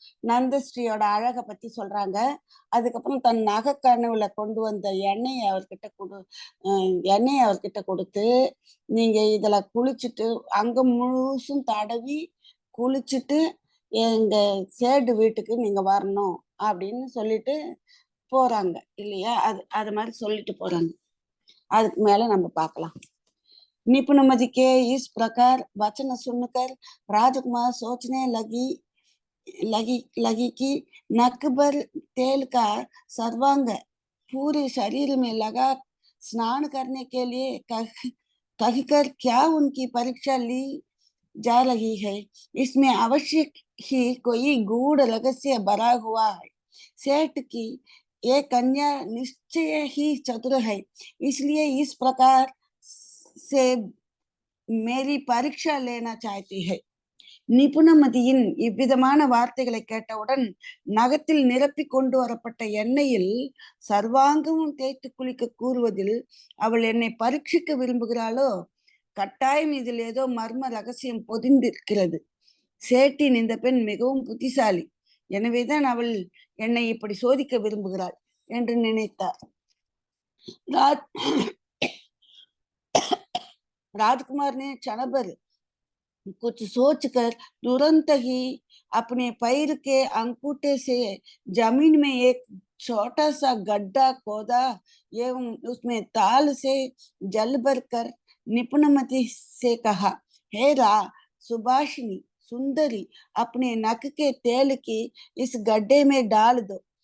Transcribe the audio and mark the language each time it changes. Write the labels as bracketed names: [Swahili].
[Tamil] நந்தஸ்ரீயோட அழகை பத்தி சொல்றாங்க. அதுக்கப்புறம் தன் நகைக்கனவுல கொண்டு வந்த எண்ணெயை அவர்கிட்ட கொடுத்து நீங்க இதுல குளிச்சுட்டு அங்க முழுசும் தடவி குளிச்சுட்டு எங்க சேடு வீட்டுக்கு நீங்க வரணும் அப்படின்னு சொல்லிட்டு போறாங்க இல்லையா? அது மாதிரி சொல்லிட்டு போறாங்க. அதுக்கு மேல நம்ம பார்க்கலாம். [Hindi] निपुणमति के इस प्रकार वचन सुनकर राजकुमार सोचने लगी कि नकबर तेल का सर्वांग पूरे शरीर में लगा स्नान करने के लिए कहकर क्या उनकी परीक्षा ली जा रही है। इसमें अवश्य ही कोई गूढ़ रहस्य भरा हुआ है। सेठ की ये कन्या निश्चय ही चतुर है, इसलिए इस प्रकार से मेरी परीक्षा लेना चाहती है. [Tamil] நிபுணமதியின் இவ்விதமான வார்த்தைகளை கேட்டவுடன் நகத்தில் நிரப்பி கொண்டு வரப்பட்ட எண்ணெயில் சர்வாங்கமும் தேய்த்து குளிக்க கூறுவதில் அவள் என்னை பரீட்சிக்க விரும்புகிறாளோ? கட்டாயம் இதில் ஏதோ மர்ம ரகசியம் பொதிந்திருக்கிறது. சேட்டின் இந்த பெண் மிகவும் புத்திசாலி, எனவேதான் அவள் என்னை இப்படி சோதிக்க விரும்புகிறாள் என்று நினைத்தார். [Hindi] राजकुमार ने क्षण भर कुछ सोचकर तुरंत ही अपने पैर के अंगूठे से जमीन में एक छोटा सा गड्ढा खोदा एवं उसमें ताल से जल भरकर निपुणमति से कहा, हे सुभाषिनी सुंदरी, अपने नक के तेल की इस गड्ढे में डाल दो.